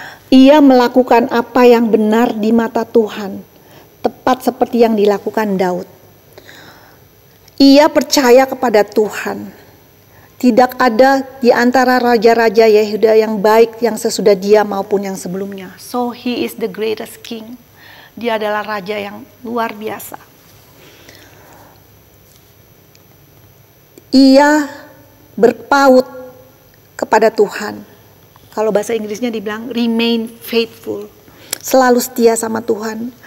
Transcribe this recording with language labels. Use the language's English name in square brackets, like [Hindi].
[Indonesian] Ia melakukan apa yang benar di mata Tuhan, tepat seperti yang dilakukan Daud. Ia percaya kepada Tuhan. Tidak ada di antara raja-raja Yehuda yang baik yang sesudah dia maupun yang sebelumnya. [English] So he is the greatest king. [Indonesian] Dia adalah raja yang luar biasa. Ia berpaut kepada Tuhan. Kalau bahasa Inggrisnya dibilang [English] remain faithful. [Indonesian] Selalu setia sama Tuhan.